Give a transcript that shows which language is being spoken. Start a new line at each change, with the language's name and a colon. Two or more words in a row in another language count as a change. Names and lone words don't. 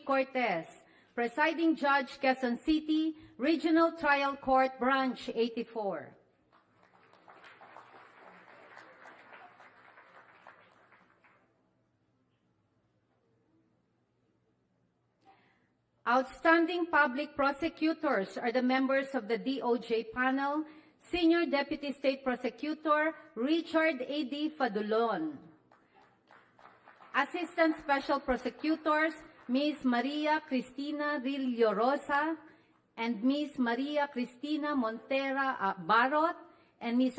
English: Cortez, Presiding Judge, Quezon City, Regional Trial Court, Branch 84. Outstanding Public Prosecutors are the members of the DOJ panel, Senior Deputy State Prosecutor Richard A.D. Fadulon. Assistant Special Prosecutors, Ms. Maria Cristina Rillo Rosa and Ms. Maria Cristina Montera Barot and Ms.